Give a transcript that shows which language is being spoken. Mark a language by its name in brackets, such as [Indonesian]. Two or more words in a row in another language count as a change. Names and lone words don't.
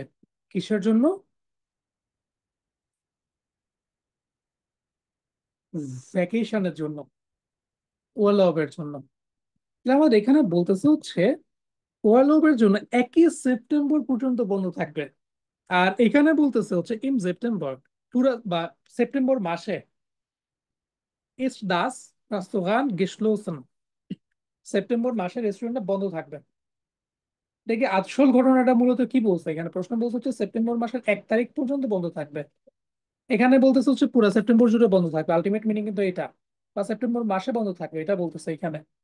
[Bangla] কিসের জন্য? ভ্যাকেশনের জন্য, ওয়ার্লবের জন্য। তাহলে আমাদের এখানে বলতেছে হচ্ছে ওয়ার্লবের জন্য 1 সেপ্টেম্বর পর্যন্ত বন্ধ থাকবে। আর এখানে বলতেছে হচ্ছে ইন সেপ্টেম্বর, পুরো বা সেপ্টেম্বর মাসে [German] ist das Restaurant geschlossen, [Bangla] সেপ্টেম্বর মাসে রেস্টুরেন্টটা বন্ধ থাকবে। দেখি আসল ঘটনাটা মূলত কি বলছে এখানে, প্রশ্ন বলছে হচ্ছে সেপ্টেম্বর মাসের 1 তারিখ পর্যন্ত বন্ধ থাকবে। এখানে বলতেছে হচ্ছে পুরো সেপ্টেম্বর জুড়ে বন্ধ থাকবে, [English] ultimate meaning [Bangla] কিন্তু এটা, বা সেপ্টেম্বর মাসে বন্ধ থাকবে এটা বলতেছে এখানে।